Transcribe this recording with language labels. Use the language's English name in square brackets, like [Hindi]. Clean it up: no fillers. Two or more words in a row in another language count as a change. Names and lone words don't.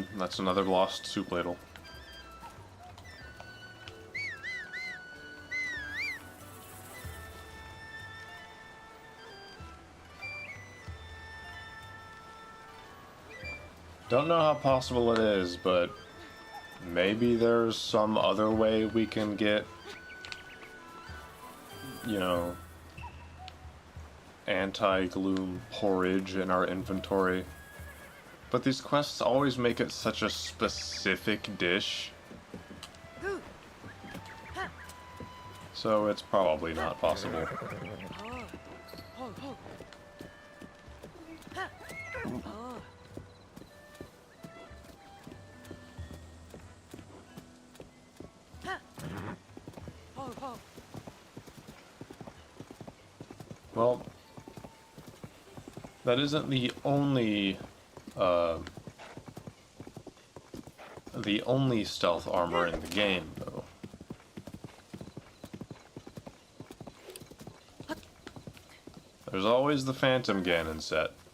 [English] That's another lost soup ladle. Don't know how possible it is, but maybe there's some other way we can get, you know, anti-gloom porridge in our inventory. But these quests always make it such a specific dish, Hoo. Ha. so it's probably not possible. Oh. Ho, ho. Ha. Oh. Ha. Ho, ho. Well, that isn't the only stealth armor in the game, though. There's always the Phantom Ganon set.